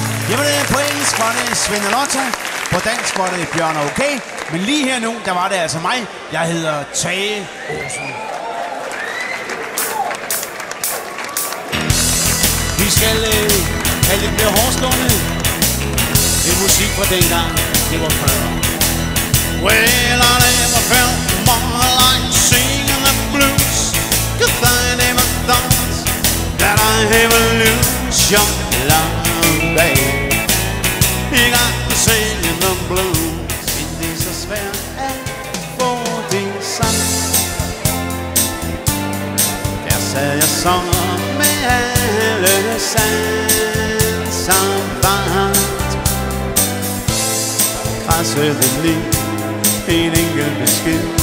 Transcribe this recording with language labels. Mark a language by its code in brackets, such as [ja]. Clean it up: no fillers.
[da] Jamen på engelsk var det Svend og Lotta, på dansk var det Bjørn og Okay, men lige her nu, der var det altså mig. Jeg hedder Tage Olsen. Vi skal have lidt mere hårdslående. Det er musik fra dengang, det var før. [en] Well, I never felt more like singing the blues, 'cause I never thought that I'd ever lose your love, babe. You got me singing the blues. [da] Det er så svært at få det sagt. Der sad jeg så med alle sanser varmt, krassede lige en enkelt besked.